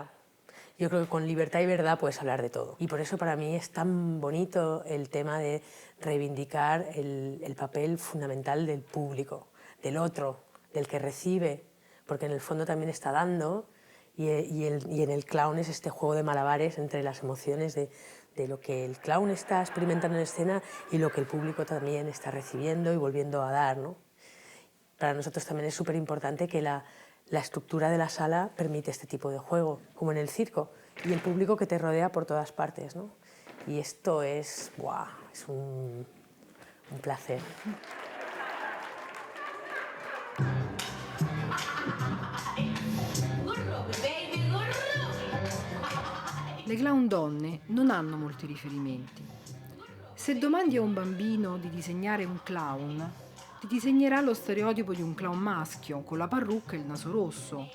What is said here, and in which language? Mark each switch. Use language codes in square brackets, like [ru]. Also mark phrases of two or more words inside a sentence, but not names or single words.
[es] Yo creo que con libertad y verdad puedes hablar de todo. Y por eso para mí es tan bonito el tema de reivindicar el papel fundamental del público, del otro, del que recibe, porque en el fondo también está dando y en el clown es este juego de malabares entre las emociones de lo que el clown está experimentando en escena y lo que el público también está recibiendo y volviendo a dar, ¿no? Para nosotros también es súper importante que la estructura de la sala permite este tipo de juego, como en el circo, y el público que te rodea por todas partes, ¿no? Y esto es Es un placer. [it] Le clown donne non hanno molti riferimenti. Se domandi a un bambino di disegnare un clown, ti disegnerà lo stereotipo di un clown maschio, con la parrucca e il naso rosso.